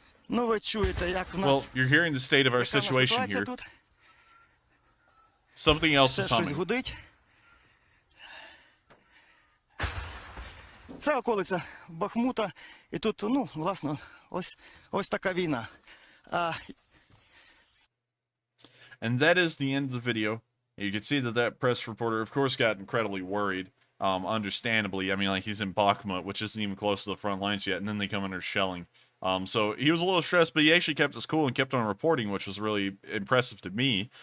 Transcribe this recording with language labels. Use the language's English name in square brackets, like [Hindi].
[English] Well, you're hearing the state of our situation here. Something else is humming. [Ukrainian] Це околиця Бахмута, і тут, власне, ось така війна. [English] And that is the end of the video. You can see that press reporter, of course, got incredibly worried. Understandably. I mean, like, he's in Bakhmut, which isn't even close to the front lines yet, and then they come under shelling. So he was a little stressed, but he actually kept his cool and kept on reporting, which was really impressive to me.